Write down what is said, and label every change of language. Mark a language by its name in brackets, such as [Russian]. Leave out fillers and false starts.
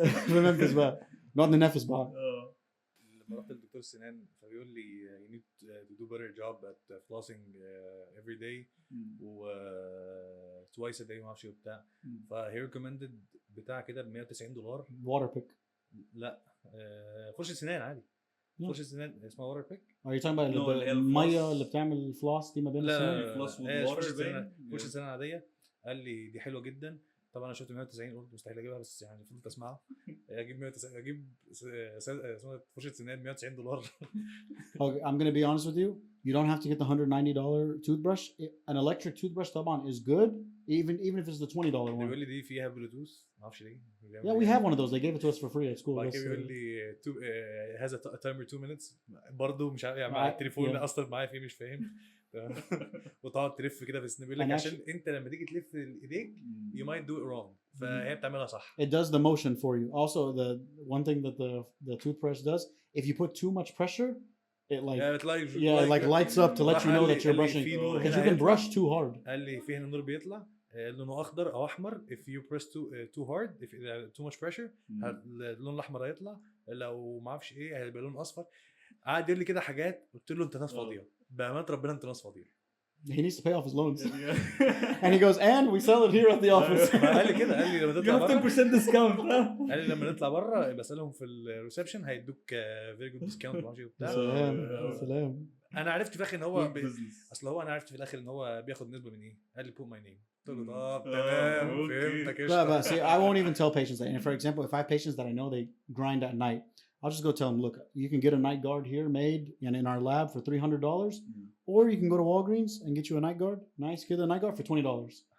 [Arabic] في منفس بقى نقعد ننافس بعض. لما رحت للدكتور سنان فبيقول لي [English] you need to do better job at flossing every day [Arabic] و twice a day ما اعرفش وبتاع. فهي recommended بتاع كده ب $190. [English] water pick. [Arabic] لا فرشة سنان عادي. فرشة سنان اسمها water pick. [English] Are you talking about [Arabic] المية اللي بتعمل فلوس دي ما بين السنان؟ فرشة سنان عادية. قال لي دي حلوة جدا. طبعا انا شفت 190 قلت مستحيل اجيبها, بس يعني فضلت اسمعها. اجيب 190 اجيب فرشه سنان $190. [English] Okay, I'm gonna be honest with you. You don't have to get the $190 toothbrush. An electric toothbrush طبعا is good, even if it's the $20 one. [Arabic] بيقول لي دي فيها بلوتوث ما اعرفش ليه. [English] Yeah, we have one of those. They gave it to us for free at school. [Arabic] بيقول لي [English] has a timer 2 minutes. [Arabic] برضه مش عارف يعني مع التليفون اصلا معايا فيه مش فاهم. وتقعد تلف كده في السن. بيقول لك عشان انت لما تيجي تلف ايديك [English] you might do it wrong. [Arabic] فهي بتعملها صح. [English] It does the motion for you. Also, the one thing that the toothbrush does, if you put too much pressure, it like lights up to let you know that you're brushing, because you can brush too hard. [Arabic] قال لي في هنا النور بيطلع لونه اخضر او احمر. [English] if you press too hard, if too much pressure [Arabic] اللون الاحمر هيطلع. لو ما اعرفش ايه هيبقى لون اصفر. قعد يقول لي كده حاجات. قلت له انت ناس فاضيه بامانه ربنا, انت ناس فاضيه. [English] He needs to pay off his loans. And he goes, and we sell it here at the office. [Arabic] قال لي كده, قال لي لما تطلع بره 10% discount. قال لي لما نطلع بره بسالهم في الريسبشن هيدوك [English] very good discount [Arabic] ماشي وبتاع. سلام. انا عرفت في الاخر ان هو اصل هو انا عرفت في الاخر ان هو بياخد نسبه من ايه. قال لي [English] put my name. [Arabic] قلت له تمام فهمتك. [English] لا see, I won't even tell patients that. And for example, if I have patients that I know they grind at night, I'll just go tell them, look, you can get a night guard here made in our lab for $300, or you can go to Walgreens and get you a night guard. Nice, get a night guard for $20.